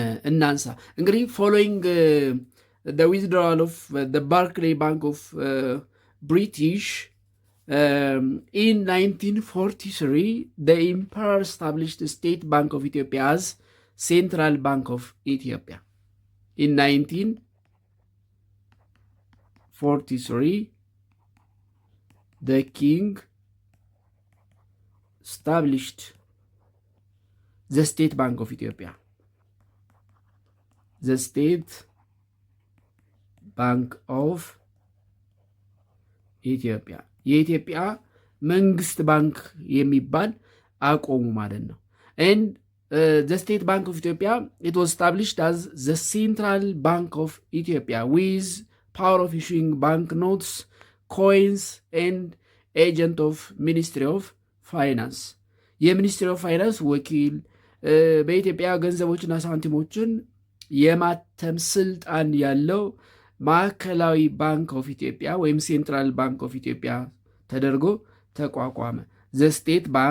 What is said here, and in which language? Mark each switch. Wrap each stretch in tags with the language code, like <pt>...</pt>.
<am>እናንሳ። እንግዲህ ፎሎዊንግ</am> <en>the withdrawal of the Barclay Bank of British in 1943 the Emperor established the State Bank of Ethiopia as Central Bank of Ethiopia. In 1943 the king established the State Bank of Ethiopia. The State Bank of Ethiopia</en> <am>የኢትዮጵያ መንግስት ባንክ የሚባል አቆሙ ማለት ነው።</am> <en>and the State Bank of Ethiopia, it was established as the Central Bank of Ethiopia with power of issuing banknotes, coins and agent of Ministry of Finance.</en> <am>የሚኒስትሪ ኦፍ ፋይናንስ ወኪል በኢትዮጵያ ገንዘቦችና ሳንቲሞችን የማተም ስልጣን ያለው ማዕከላዊ ባንክ ኦፍ ኢትዮጵያ ወይም ሴንትራል ባንክ ኦፍ ኢትዮጵያ ተደርጎ ተቋቋመ።</am> <en>ዘ ስቴት</en>